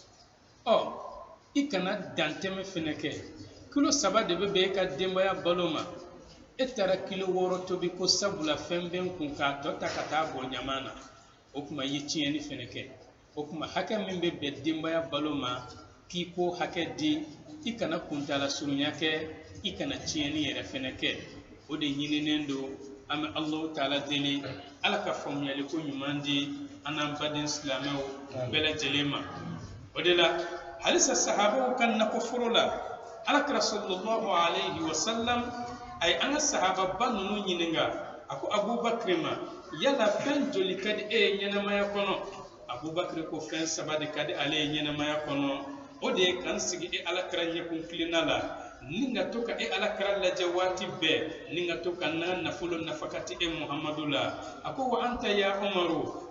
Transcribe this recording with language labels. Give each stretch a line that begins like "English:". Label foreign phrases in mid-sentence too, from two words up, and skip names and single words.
Bambara: i kana dantɛmɛ fɛnɛ kɛ kilo 3 de bɛ bɛn e ka denbaya balo ma e taara kilo 6 tobi ko sabula fɛn bɛ n kun k'a tɔ ta ka taa bɔ ɲama na o kuma i ye tiɲɛni fɛnɛ kɛ o kuma hakɛ min bɛ bɛn denbaya balo ma k'i ko hakɛ di i kana kuntala surunya kɛ i kana tiɲɛni yɛrɛ fɛnɛ kɛ o de ɲininen don an bɛ Alahu Taala deli Ala ka faamuyali ko ɲuman di an n'an baden silamɛw bɛɛ lajɛlen ma o de la halisa sahabaw ka nakɔforo la Alakira
Arabic: صلى الله عليه وسلم
Bambara: a ye an ka sahababa ninnu ɲininka a ko Abubakar ma yala fɛn joli ka di e ye ɲɛnamaya kɔnɔ Abubakar ko fɛn 3 de ka di ale ye ɲɛnamaya kɔnɔ o de ye k'an sigi e Alakira ɲɛkun kilenna la ni ka to ka e Alakira lajɛ waati bɛɛ ni ka to ka n ka nafolo nafakati e Muhamadu la a ko
Arabic: وأنت يا
Bambara: Umaru